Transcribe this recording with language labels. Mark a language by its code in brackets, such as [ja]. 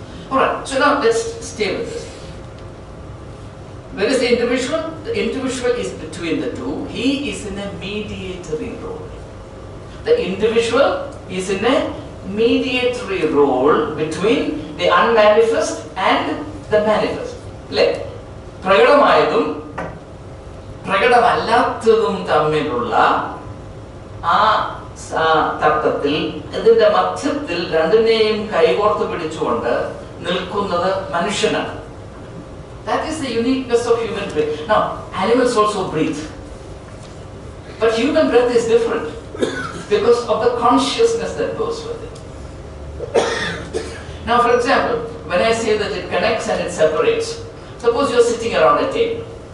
[en] Alright, so now let's stay with this. Where is the individual? The individual is between the two. He is in a mediatory role. The individual is in a mediatory role between the unmanifest and the manifest. [ml] Like, പ്രകടമായതും പ്രകടമല്ലാത്തതും തമ്മിലുള്ള ആ തത്വത്തിൽ ഇതിന്റെ മധ്യത്തിൽ രണ്ടിനെയും കൈകോർത്ത് പിടിച്ചുകൊണ്ട് നിൽക്കുന്നത് മനുഷ്യനാണ്. [en] That is the uniqueness of human breath. Now, animals also breathe. But human breath is different because of the consciousness that goes with it. Now, for example, when I say that it connects and it separates, suppose you are sitting around a table.